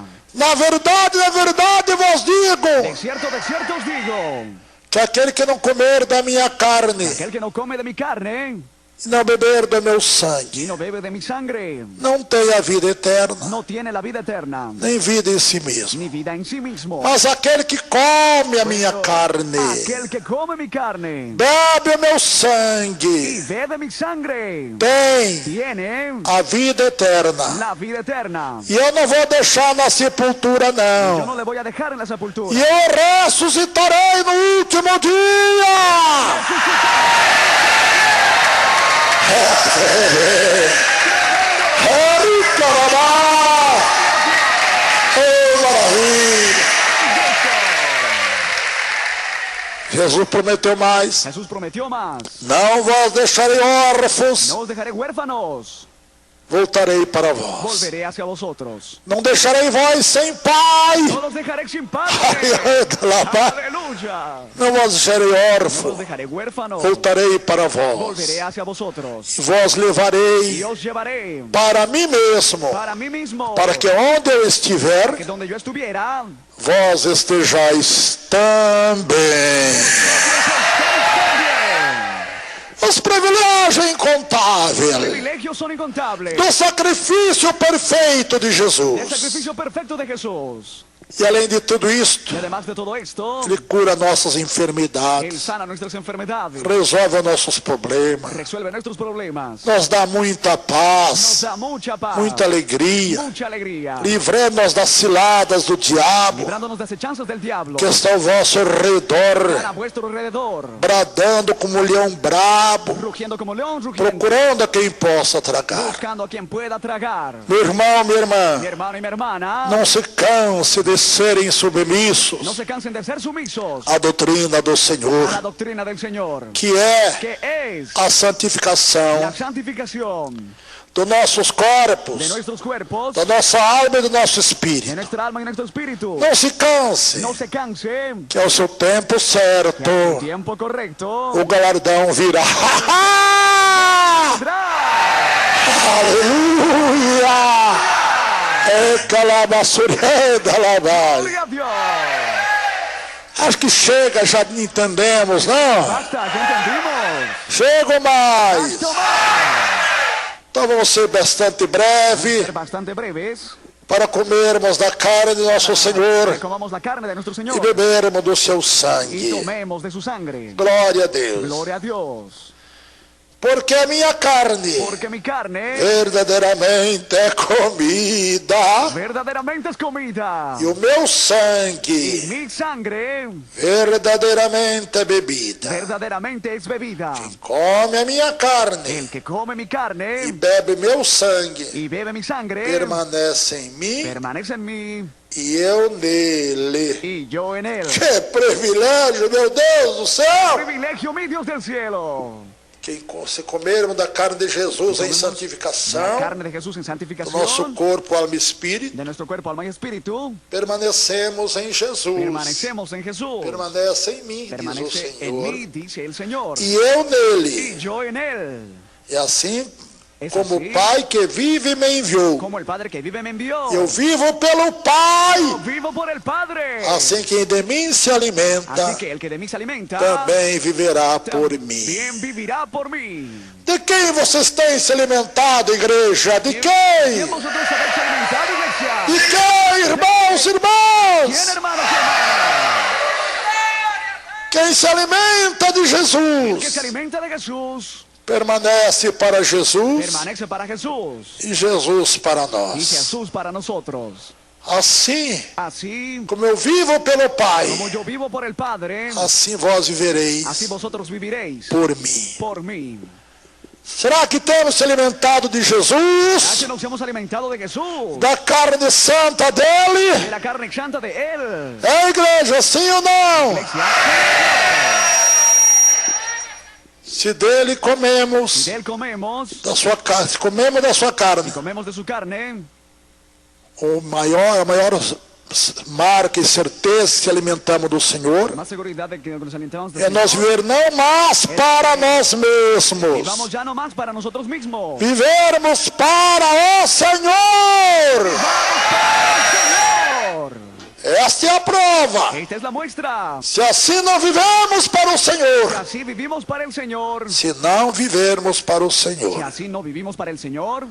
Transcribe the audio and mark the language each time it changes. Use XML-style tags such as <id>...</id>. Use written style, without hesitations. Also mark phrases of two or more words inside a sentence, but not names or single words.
<pt>Na verdade vos digo,</pt> <es>De cierto os digo.</es> <pt>que aquele que não comer da minha carne</pt> <es>Aquel que no come de mi carne</es> <pt>e não beber do meu sangue,</pt> <es>y no bebe de mi sangre,</es> <pt>não tem a vida eterna,</pt> <es>no tiene la vida eterna,</es> <pt>nem vida em si mesmo.</pt> <es>ni vida en sí mismo.</es> <pt>Mas aquele que come a minha</pt> <es>Pero</es> <pt>carne,</pt> <es>aquel que come mi carne</es> <pt>bebe o meu</pt> <es>y</es> <pt>sangue,</pt> <es>bebe mi sangre,</es> <pt>tem</pt> <es>tiene</es> <pt>a vida eterna.</pt> <es>la vida eterna.</es> <pt>E eu não vou deixar na sepultura,</pt> <es>Yo</es> <pt>não.</pt> <es>no le voy a dejar en la sepultura.</es> <pt>E eu ressuscitarei no último dia. Ei, caramba! Ei, maravilha! Jesus prometeu mais.</pt> <es>Jesús prometió más.</es> <pt>Não vos deixarei órfãos,</pt> <es>No os dejaré huérfanos,</es> <pt>voltarei para vós.</pt> <es>volveré hacia vosotros.</es> <pt>Não deixarei vós sem pai.</pt> <es>No los dejaré sin padre. Aleluya.</es> <pt>Não vos deixarei</pt> <es>No los</es> <pt>órfãos,</pt> <es>dejaré huérfanos,</es> <pt>voltarei para vós.</pt> <es>volveré hacia vosotros.</es> <pt>Vós</pt> <es>Y</es> <pt>levarei</pt> <es>os llevaré</es> <pt>para mim mesmo,</pt> <es>para mí mismo,</es> <pt>para que onde eu</pt> <es>que</es> <pt>estiver,</pt> <es>donde yo estuviera,</es> <pt>vós estejais também. Os privilégios incontáveis</pt> <es>privilegios son incontables.</es> <pt>do sacrifício perfeito de</pt> <es>El</es> <pt>Jesus.</pt> <es>sacrificio perfecto de Jesús.</es> <pt>E além de tudo isto,</pt> <es>Y además de todo esto,</es> <pt>Ele cura nossas</pt> <es>Él</es> <pt>enfermidades,</pt> <es>sana nuestras enfermedades,</es> <pt>resolve nossos problemas,</pt> <es>resuelve nuestros problemas,</es> <pt>nos dá muita</pt> <es>nos</es> <pt>paz,</pt> <es>da mucha paz,</es> <pt>muita alegria,</pt> <es>mucha alegría,</es> <pt>livrando-nos das ciladas do diabo</pt> <es>librándonos de acechanzas del diablo,</es> <pt>que está ao vosso redor,</pt> <es>a vuestro alrededor,</es> <pt>bradando como um leão brabo,</pt> <es>rugiendo como león, rugiendo,</es> <pt>procurando a quem possa tragar.</pt> <es>buscando a quien pueda tragar.</es> <pt>Meu irmão, minha irmã,</pt> <es>Mi hermano y mi hermana,</es> <pt>não se canse de serem submissos</pt> <es>no se cansen de ser sumisos</es> <pt>à doutrina do</pt> <es>a la</es> <pt>Senhor,</pt> <es>doctrina del Señor,</es> <pt>que é</pt> <es>que es</es> <pt>a santificação</pt> <es>la santificación</es> <pt>dos nossos</pt> <es>de</es> <pt>corpos,</pt> <es>nuestros cuerpos,</es> <pt>da nossa alma e do nosso</pt> <es>de</es> <pt>espírito.</pt> <es>nuestra alma y nuestro espíritu.</es> <pt>Não se canse,</pt> <es>No se canse,</es> <pt>que ao seu tempo certo</pt> <es>que al tiempo correcto</es> <pt>o galardão virá.</pt> <es>vendrá.</es> <pt>Aleluia! É calabassureda labai.</pt> <es>Gloria a Dios.</es> <pt>Acho que chega, já entendemos, não?</pt> <es>Basta, ya entendimos.</es> <pt>Chego mais.</pt> <es>Basta más.</es> <pt>Então vamos ser bastante breve</pt> <es>Ser bastante breves,</es> <pt>para comermos da carne de nosso</pt> <es>que</es> <pt>Senhor</pt> <es>comamos la carne de nuestro</es> <pt>e</pt> <es>Señor</es> <pt>bebermos do seu</pt> <es>y</es> <pt>sangue.</pt> <es>tomemos de su sangre.</es> <pt>Glória a Deus.</pt> <es>Gloria a Dios.</es> <pt>Porque a minha carne</pt> <es>Porque mi carne</es> <pt>verdadeiramente é comida</pt> <es>verdaderamente es comida</es> <pt>e o meu</pt> <es>y</es> <pt>sangue</pt> <es>mi sangre</es> <pt>verdadeiramente é bebida.</pt> <es>verdaderamente es bebida.</es> <pt>Come a minha carne</pt> <es>El que come mi</es> <pt>e</pt> <es>carne</es> <pt>bebe meu sangue</pt> <es>y bebe mi sangre</es> <pt>permanece em mim</pt> <es>permanece en mí</es> <pt>e eu nele.</pt> <es>y yo en él.</es> <pt>Que privilégio, meu Deus do céu!</pt> <es>Privilegio, mi Dios del cielo.</es> <pt>Se comermos da carne de Jesus em</pt> <es>La</es> <pt>santificação,</pt> <es>carne de Jesús en</es> <pt>do nosso</pt> <es>santificación</es> <pt>corpo, alma e espírito,</pt> <es>de nuestro cuerpo, alma y espíritu,</es> <pt>permanecemos em Jesus.</pt> <es>permanecemos en Jesús.</es> <pt>Permanece em mim, diz o</pt> <es>Permanece en</es> <pt>Senhor,</pt> <es>mí, dice el Señor,</es> <pt>e eu</pt> <es>y</es> <pt>nele.</pt> <es>yo en él.</es> <pt>E assim</pt> <es>Es</es> <pt>como</pt> <es>así</es> <pt>o Pai que vive me enviou,</pt> <es>como el Padre que vive me envió.</es> <pt>eu vivo pelo Pai.</pt> <es>Yo vivo por el Padre.</es> <pt>Assim quem de mim se alimenta,</pt> <es>Así que el que de mí se alimenta</es> <pt>também viverá por mim.</pt> <es>también vivirá por mí.</es> <pt>De quem vocês têm se alimentado, igreja? De quem?</pt> <es>¿Quién vosotros habéis alimentado, iglesia?</es> <pt>De quem, irmãos,</pt> <es>¿Quién,</es> <pt>irmãs?</pt> <es>hermanos y hermanas?</es> <pt>Quem se alimenta de</pt> <es>Que se</es> <pt>Jesus</pt> <es>alimenta de Jesús</es> <pt>permanece para Jesus</pt> <es>permanece para Jesús</es> <pt>e Jesus para</pt> <es>y</es> <pt>nós.</pt> <es>Jesús para nosotros.</es> <pt>Assim</pt> <es>Así</es> <pt>como eu vivo pelo Pai,</pt> <es>como yo vivo por el Padre,</es> <pt>assim vós vivereis</pt> <es>así vosotros viviréis</es> <pt>por mim.</pt> <es>por mí.</es> <pt>Será que temos se alimentado de</pt> <es>Ya</es> <pt>Jesus,</pt> <es>que nos hemos alimentado de Jesús,</es> <pt>da carne santa</pt> <es>de</es> <pt>dele?</pt> <es>la carne santa de Él.</es> <pt>É, igreja, sim ou não?</pt> <es>Iglesia,</es> <pt>Se dele</pt> <es>si</es> <pt>comemos</pt> <es>de Él comemos</es> <pt>da sua carne, se comemos da sua carne,</pt> <es>y comemos de su carne,</es> <pt>a maior marca e certeza que se alimentamos do Senhor</pt> <es>más seguridad de que nos alimentamos de</es> <pt>é nós viver não mais para nós</pt> <es>y</es> <pt>mesmos,</pt> <es>vamos ya no más para nosotros mismos.</es> <pt>vivermos para o Senhor.</pt> <es>Señor,</es> <pt>Esta é a prova.</pt> <es>Esta es la muestra.</es> <pt>Se assim não vivemos para o</pt> <es>Si</es> <pt>Senhor,</pt> <es>así vivimos para el Señor,</es> <pt>se não vivermos para o</pt> <es>si</es> <pt>Senhor,</pt> <es>así no vivimos para el Señor,</es>